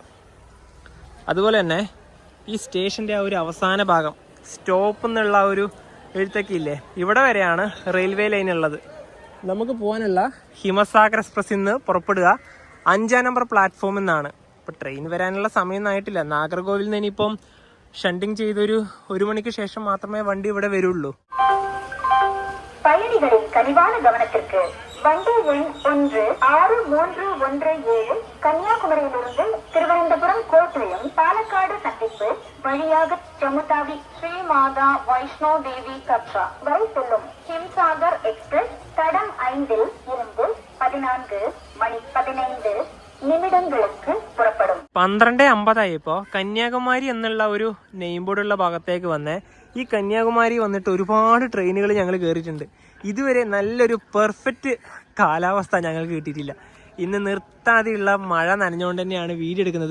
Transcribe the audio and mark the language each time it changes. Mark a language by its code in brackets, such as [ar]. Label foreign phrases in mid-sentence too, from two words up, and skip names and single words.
[ml] അതുപോലെ തന്നെ ഈ സ്റ്റേഷന്റെ ആ ഒരു അവസാന ഭാഗം സ്റ്റോപ്പ് എന്നുള്ള ഒരു എഴുത്തൊക്കെ ഇല്ലേ, ഇവിടെ വരെയാണ് റെയിൽവേ ലൈൻ ഉള്ളത്. നമുക്ക് പോകാനുള്ള ഹിമസാഗർ എക്സ്പ്രസ് ഇന്ന് പുറപ്പെടുക 5ാം നമ്പർ പ്ലാറ്റ്ഫോമിൽ നിന്നാണ്. ഇപ്പം ട്രെയിൻ വരാനുള്ള സമയമൊന്നും ആയിട്ടില്ല. നാഗർകോവിൽ നിന്ന് ഇനിയിപ്പം ഷണ്ടിങ് ചെയ്തൊരു 1 മണിക്ക് ശേഷം മാത്രമേ വണ്ടി ഇവിടെ വരുള്ളൂ. [ta] பயணிகளின் கனிவான கவனத்திற்கு வண்டி எண் 16317 கன்னியாகுமரியிலிருந்து திருவனந்தபுரம் கோட்டயம் பாலக்காடு சந்திப்பு வழியாக ஜம்முதாவி ஸ்ரீ மாதா வைஷ்ணோ தேவி கட்ரா வரை செல்லும் ஹிம்சாகர் எக்ஸ்பிரஸ் தடம் 5 இருந்து 14:15 [ml] നിമിടങ്ങൾക്ക് പുറപ്പെടും. 12:50 കന്യാകുമാരി എന്നുള്ള ഒരു നെയിം ബോർഡുള്ള ഭാഗത്തേക്ക് വന്നേ. ഈ കന്യാകുമാരി വന്നിട്ട് ഒരുപാട് ട്രെയിനുകൾ ഞങ്ങൾ കയറിയിട്ടുണ്ട്. ഇതുവരെ നല്ലൊരു പെർഫെക്റ്റ് കാലാവസ്ഥ ഞങ്ങൾക്ക് കിട്ടിയിട്ടില്ല. ഇന്ന് നിർത്താതെയുള്ള മഴ നനഞ്ഞുകൊണ്ട് തന്നെയാണ് വീഡിയോ എടുക്കുന്നത്.